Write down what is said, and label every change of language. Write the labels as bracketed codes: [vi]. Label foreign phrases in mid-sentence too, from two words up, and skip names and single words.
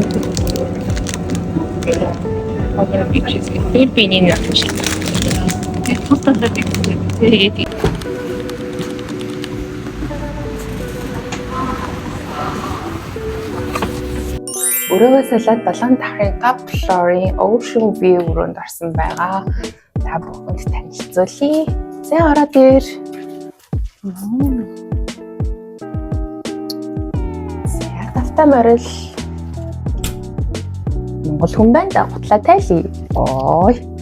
[mn] Ванила чизкейк. Би энийг авчихлаа. Тэгээд өрөөгөө салаад 7 дахин [en] top floor- [mn] ийн [en] ocean view [mn] руунд орсон байгаа. Та бүхэнд танилцуулъя. Зэ ороод ир. Яг тавтай морил. Монгол хүн байна да гутлаа тайлъя. Ой.